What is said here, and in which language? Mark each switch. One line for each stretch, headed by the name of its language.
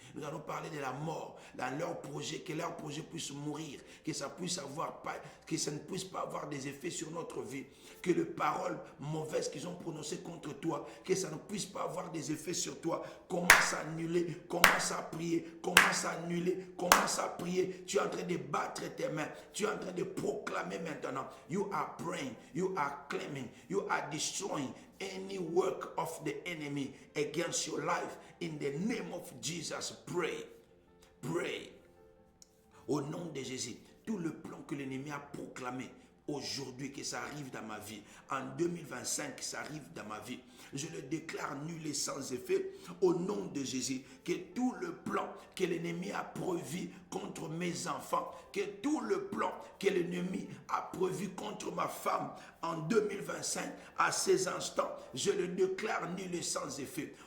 French: Nous allons parler de la mort dans leur projet, que leur projet puisse mourir, que ça ne puisse pas avoir des effets sur notre vie, que les paroles mauvaises qu'ils ont prononcées contre toi, que ça ne puisse pas avoir des effets sur toi. Commence à annuler, commence à prier, commence à annuler, commence à prier. Tu es en train de battre tes mains, tu es en train de proclamer maintenant.
English: You are praying, you are claiming, you are destroying any work of the enemy against your life. In the name of Jesus, pray. pray.
French: Au nom de Jésus, tout le plan que l'ennemi a proclamé aujourd'hui, que ça arrive dans ma vie, en 2025, que ça arrive dans ma vie, je le déclare nul et sans effet au nom de Jésus. Que tout le plan que l'ennemi a prévu contre mes enfants, que tout le plan que l'ennemi a prévu contre ma femme en 2025, à ces instants, je le déclare nul et sans effet.